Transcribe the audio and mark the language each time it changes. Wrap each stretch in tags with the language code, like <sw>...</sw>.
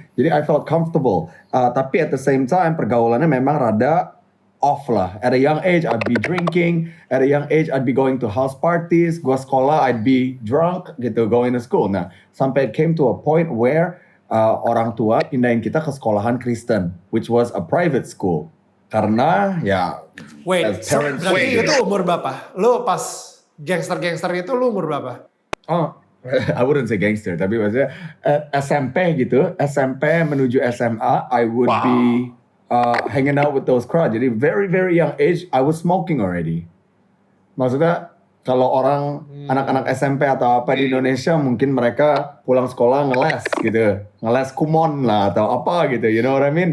<id>Jadi</id> <en>I felt comfortable.</en> <id>Tapi</id> <en>at the same time</en> <id>pergaulannya memang rada</id> <en>off lah. At a young age I'd be drinking, at a young age I'd be going to house parties,</en> <id>gua sekolah</id> <en>I'd be drunk</en> <id>gitu</id> <en>going to school.</en> <id>Nah, sampai</id> <en>it came to a point where</en> <id>orang tua pindahin kita ke sekolahan Kristen,</id> <en>which was a private school.</en> <id>Karena ya berarti itu umur berapa? Lu pas gangster itu lu umur berapa?</id> <en>Oh, I wouldn't say gangster,</en> <id>tapi maksudnya SMP gitu, SMP menuju SMA,</id> <en>I would be hanging out with those crowd.</en> <id>Jadi</id> <en>very very young age, I was smoking already.</en> <id>Maksudnya kalau orang anak-anak SMP atau apa di Indonesia mungkin mereka pulang sekolah ngeles gitu, ngeles kumon lah atau apa gitu,</id> <en>you know what I mean?</en>